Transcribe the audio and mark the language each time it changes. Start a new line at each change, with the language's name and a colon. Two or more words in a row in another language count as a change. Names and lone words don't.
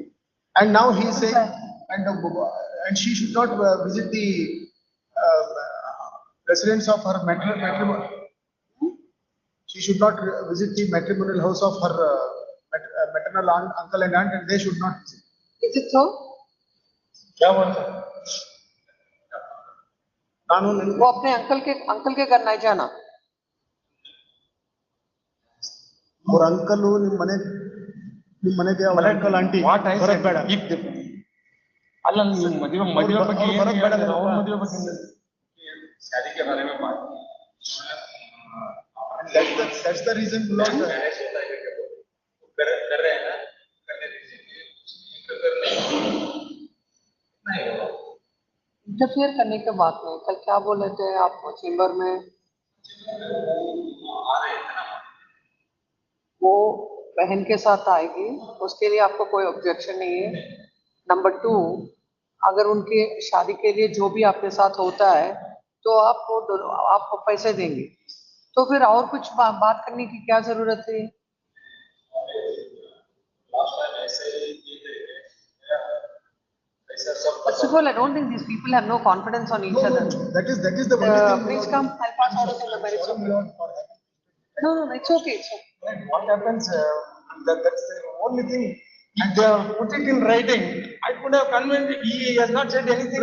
English: And now he is saying, and she should not visit the residence of her matrimonial. She should not visit the matrimonial house of her maternal uncle and aunt, and they should not visit. Is it so?
Hindi: क्या बोल रहे? वो अपने अंकल के करना है जाना. और अंकल
Kannada: ನಿಮ್ಮ ಮನೆಗೆ
English: uncle aunty
Kannada: ಬರಕ್ ಬೇಡ. ಅಲ್ಲ ನೀವು ಮದುವೆ ಬಗ್ಗೆ ಬರಕ್ ಬೇಡ. ಅವ್ರ ಮದುವೆ ಬಗ್ಗೆ
Hindi: शादी के बारे में बात.
English: That's the reason Lord.
Hindi: कर रहे हैं ना, करने दीजिए. इंटरफेयर करने के बात नहीं. कल क्या बोले थे आप चेंबर में? वो बहन के साथ आएगी, उसके लिए आपको कोई ऑब्जेक्शन नहीं है. नंबर 2, अगर उनके शादी के लिए जो भी आपके साथ होता है तो आपको पैसे देंगे, तो तो फिर और कुछ बात करने की क्या जरूरत है?
English: First of all, I don't think these people have no confidence on each other. That is the only thing. Please come, I'll pass orders on the merits. No, it's okay, it's okay. What happens, that's the only thing. If they have put it in writing, I could have convinced, he has not said anything.